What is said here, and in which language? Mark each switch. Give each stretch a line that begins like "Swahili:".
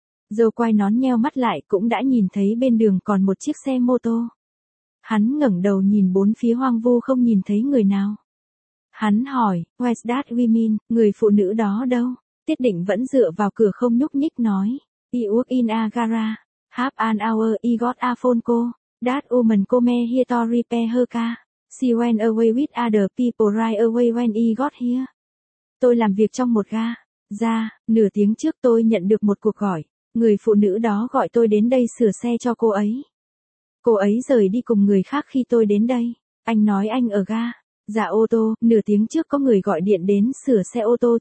Vietnamese: Dâu quay nón nheo mắt lại cũng đã nhìn thấy bên đường còn một chiếc xe mô tô. Hắn ngẩng đầu nhìn bốn phía hoang vu không nhìn thấy người nào. Hắn hỏi,
English: "Where's that woman,
Vietnamese: người phụ nữ đó đâu?" Thiết Định vẫn dựa vào cửa không nhúc nhích nói,
English: "He was in a garage. Half an hour he got a phone call. That woman came here to repair her car. She went away with other people right away when he got here."
Vietnamese: Tôi làm việc trong một ga. Ra, nửa tiếng trước tôi nhận được một cuộc gọi. Người phụ nữ đó gọi tôi đến đây sửa xe cho cô ấy. Cô ấy rời đi cùng người khác khi tôi đến đây. Anh nói anh ở ga. Dạ ô tô, nửa tiếng trước có người gọi điện đến sửa xe ô tô.